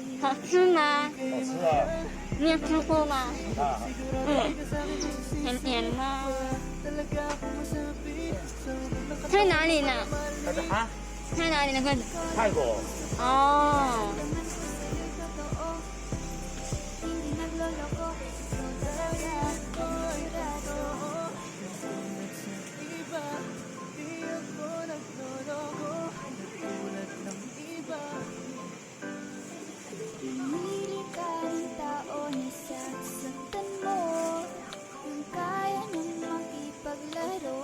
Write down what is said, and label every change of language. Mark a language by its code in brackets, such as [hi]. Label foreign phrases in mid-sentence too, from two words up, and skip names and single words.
[zh] 吃吗？好吃啊！你有吃过吗？啊，很甜吗？在哪里呢？那个啊，在哪里那个？泰国。哦， [tl] Hindi nagloloko, ikaw talaga sigurado. Iba, di ako nagloloko, tulad ng iba. Pumili ka ng tao na sasaktan mo, yung kaya nang makipaglaro.